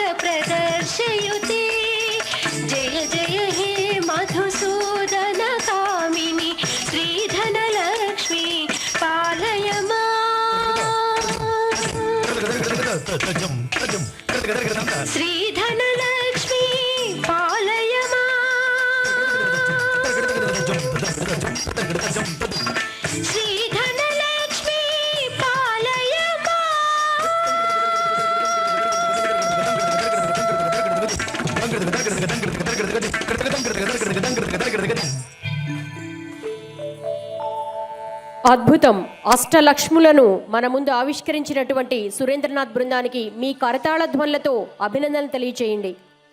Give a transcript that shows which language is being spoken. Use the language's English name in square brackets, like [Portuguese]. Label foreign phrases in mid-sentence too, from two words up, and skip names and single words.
[Sanskrit] प्रदर्शयुते जय जय हे मधुसूदन कामिनी श्रीधनलक्ष्मी पालय श्रीधनलक्ष्मी पालय श्रीधनलक्ष्मी पालय [Telugu] అద్భుతం. అష్టలక్ష్ములను మన ముందు ఆవిష్కరించినటువంటి సురేంద్రనాథ్ బృందానికి మీ కరతాళ ధ్వనులతో అభినందనలు తెలియచేయండి.